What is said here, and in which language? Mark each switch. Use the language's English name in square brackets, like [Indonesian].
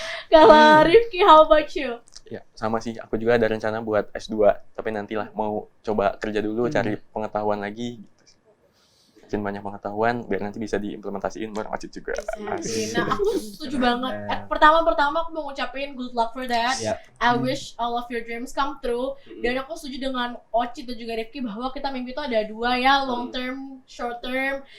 [Indonesian] Kalau [English] Rifki, how about you? [Indonesian] Ya, sama sih. Aku juga ada rencana buat S2, tapi nantilah mau coba kerja dulu, cari pengetahuan lagi. makin banyak pengetahuan biar nanti bisa diimplementasiin bareng Ocit juga. [English] Exactly. [Indonesian] Nah, aku setuju banget. Pertama aku mau ngucapin [English] good luck for that. Yep. I wish all of your dreams come true. [Indonesian] Dan aku setuju dengan Ocit dan juga Rifki bahwa kita mimpi itu ada dua ya, [English] long term, short term.